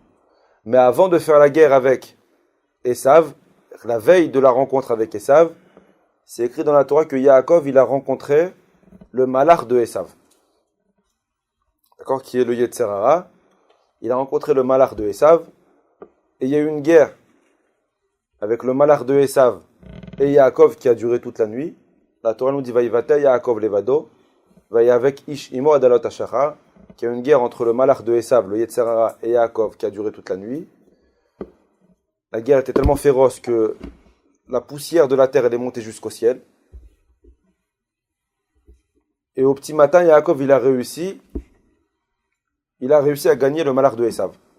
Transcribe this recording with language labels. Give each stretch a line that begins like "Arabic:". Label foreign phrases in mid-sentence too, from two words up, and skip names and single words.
French: Mais avant de faire la guerre avec Esav, la veille de la rencontre avec Esav, c'est écrit dans la Torah que Yaakov il a rencontré le malach de Esav. D'accord, qui est le
Hebrew: יצר הרע.
French: Il a rencontré le malach de Esav. Et il y a eu une guerre avec le malach de Esav et Yaakov qui a duré toute la nuit. La Torah nous dit
Hebrew: ויותר יעקב לבדו, ויאבק איש עמו עד עלות השחר,
French: qui a une guerre entre le malach de Esav, le
Hebrew: יצר הרע
French: et Yaakov qui a duré toute la nuit. La guerre était tellement féroce que la poussière de la terre elle est montée jusqu'au ciel. Et au petit matin, Yaakov il a réussi à gagner le malach de Esav.